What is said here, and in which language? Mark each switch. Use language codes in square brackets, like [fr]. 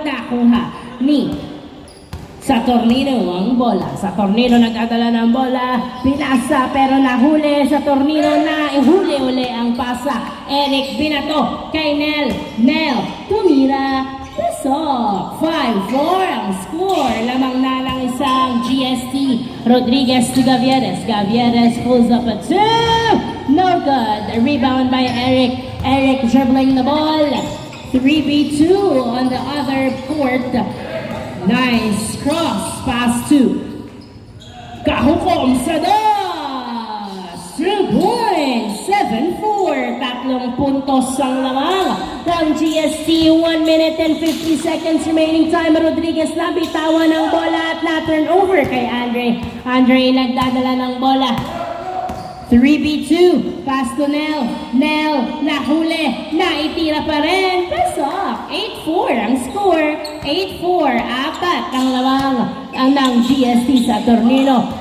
[tl] Nakuha ni sa Tornino ang bola. Sa Tornino nagdadala ng bola. Pinasa pero nahuli. Sa Tornino na ihuli uli ang pasa. Eric binato kay Nel. Nel tumira. Pasok. 5-4 ang score. Lamang na lang isang GST. [en] Rodriguez to Gavieres. Gavieres pulls up at 2. No good. A rebound by Eric. Eric dribbling the ball. 3v2 on the other court. Nice cross pass to Kahukom [tl] sa dos. [en] 3 points, 7-4. [tl] Tatlong puntos ang lamang ng GST. [en] 1 minute and 50 seconds remaining time. [tl] Rodriguez nabitawan ng bola at na-turn over kay Andre. Andre nagdadala ng bola. 3v2, [en] pass to Nel. [tl] Nel, nahuli, naitira pa rin. Pasok, 8-4 ang score. 8-4, apat ang lamang ng GST sa Tornino.